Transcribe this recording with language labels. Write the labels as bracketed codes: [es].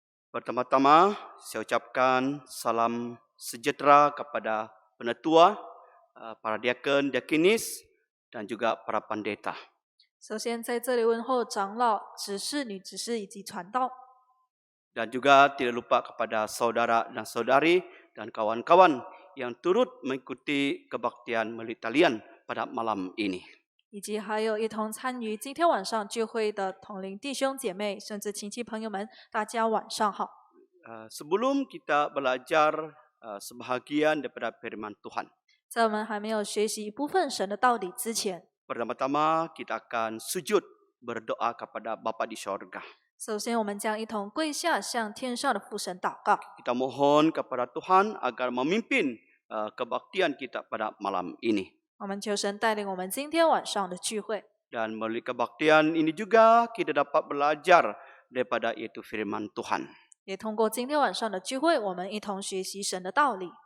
[ms] Pertama-tama saya ucapkan salam sejahtera kepada penetua, para diakon, diakinis, dan juga para pendeta. [zh] 首先，在这里问候长老、执事、女执事以及传道， [ms] Dan juga tidak lupa kepada saudara dan saudari dan kawan-kawan yang turut mengikuti kebaktian melalui talian pada malam ini. [zh] 以及还有一同参与今天晚上聚会的同龄弟兄姐妹，甚至亲戚朋友们，大家晚上好。 [ms] Sebelum kita belajar sebahagian daripada firman Tuhan. [zh] 在我们还没有学习一部分神的道理之前， [ms] Pertama-tama kita akan sujud berdoa kepada Bapa di sorga. [zh] 首先我们将一同跪下，向天上的父神祷告。 [ms] Kita mohon kepada Tuhan agar memimpin kebaktian kita pada malam ini. [zh] 我们求神带领我们今天晚上的聚会， [ms] Dan melalui kebaktian ini juga kita dapat belajar daripada itu firman Tuhan. [zh] 也通过今天晚上的聚会，我们一同学习神的道理，